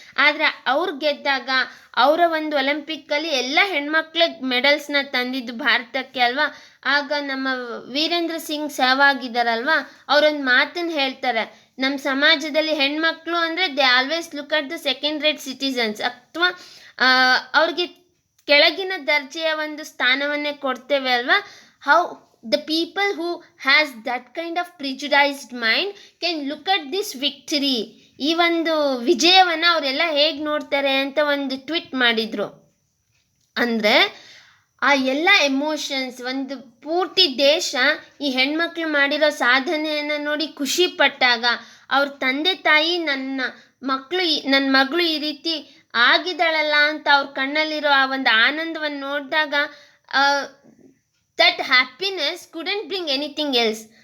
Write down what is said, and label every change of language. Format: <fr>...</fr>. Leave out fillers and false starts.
<kn>ಆದರೆ ಅವ್ರು ಗೆದ್ದಾಗ, ಅವರ ಒಂದು ಒಲಿಂಪಿಕ್ಕಲ್ಲಿ ಎಲ್ಲ ಹೆಣ್ಮಕ್ಳಿಗೆ ಮೆಡಲ್ಸ್ನ ತಂದಿದ್ದು ಭಾರತಕ್ಕೆ ಅಲ್ವಾ. ಆಗ ನಮ್ಮ ವೀರೇಂದ್ರ ಸಿಂಗ್ ಸೆಹ್ವಾಗ್ ಇದ್ದಾರಲ್ವ, ಅವರೊಂದು ಮಾತನ್ನು ಹೇಳ್ತಾರೆ, ನಮ್ಮ ಸಮಾಜದಲ್ಲಿ ಹೆಣ್ಮಕ್ಳು ಅಂದರೆ</kn> <en>they always look at the second rate citizens,</en> <kn>ಅಥವಾ ಅವ್ರಿಗೆ ಕೆಳಗಿನ ದರ್ಜೆಯ ಒಂದು ಸ್ಥಾನವನ್ನೇ ಕೊಡ್ತೇವೆ ಅಲ್ವಾ.</kn> <en>how the people who has that kind of prejudiced mind can look at this victory,</en> <kn>ಈ ಒಂದು ವಿಜಯವನ್ನು ಅವರೆಲ್ಲ ಹೇಗೆ ನೋಡ್ತಾರೆ ಅಂತ ಒಂದು ಟ್ವೀಟ್ ಮಾಡಿದರು. ಅಂದರೆ ಆ ಎಲ್ಲ ಎಮೋಷನ್ಸ್, ಒಂದು ಪೂರ್ತಿ ದೇಶ ಈ ಹೆಣ್ಮಕ್ಳು ಮಾಡಿರೋ ಸಾಧನೆಯನ್ನು ನೋಡಿ ಖುಷಿ ಪಟ್ಟಾಗ, ಅವ್ರ ತಂದೆ ತಾಯಿ ನನ್ನ ಮಗಳು ಈ ರೀತಿ ಆಗಿದ್ದಾಳಲ್ಲ ಅಂತ ಅವ್ರ ಕಣ್ಣಲ್ಲಿರೋ ಆ ಒಂದು ಆನಂದವನ್ನು ನೋಡಿದಾಗ,</kn> <en>That happiness couldn't bring anything else.</en>